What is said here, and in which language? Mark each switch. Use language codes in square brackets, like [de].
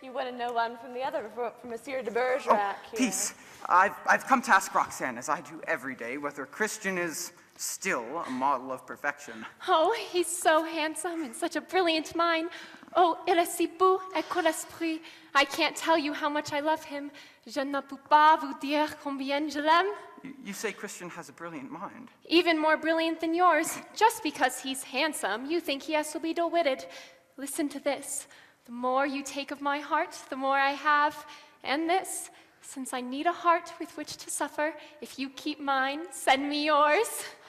[en] You wouldn't know one from the other, from Monsieur de Bergerac here. Peace. I've come to ask Roxanne, as I do every day, whether Christian is still a model of perfection. Oh, he's so handsome and such a brilliant mind. [fr] Oh, il est si beau et quel esprit. [en] I can't tell you how much I love him. [fr] Je ne peux pas vous dire combien je l'aime. [en] You say Christian has a brilliant mind. Even more brilliant than yours. Just because he's handsome, you think he has to be dull-witted. Listen to this. The more you take of my heart, the more I have. And this, since I need a heart with which to suffer, if you keep mine, send me yours.